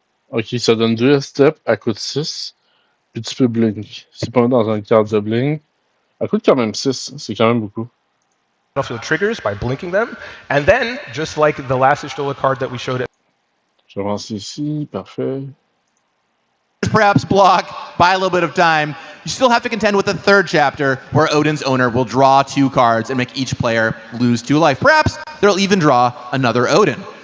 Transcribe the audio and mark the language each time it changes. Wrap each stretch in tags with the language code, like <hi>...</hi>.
<fr>Ok, ça donne 2 steps, elle coûte 6, puis tu peux blink. Si pas dans une carte de blink, elle coûte quand même 6, c'est quand même beaucoup.</fr> <en>Battlefield triggers by blinking them, and then, just like the last Ishtola card that we showed at</en> <fr>Je vais avancer ici, parfait.</fr> <en>Perhaps block, buy a little bit of time. You still have to contend with the third chapter, where Odin's owner will draw 2 cards and make each player lose 2 life. Perhaps they'll even draw another Odin.</en>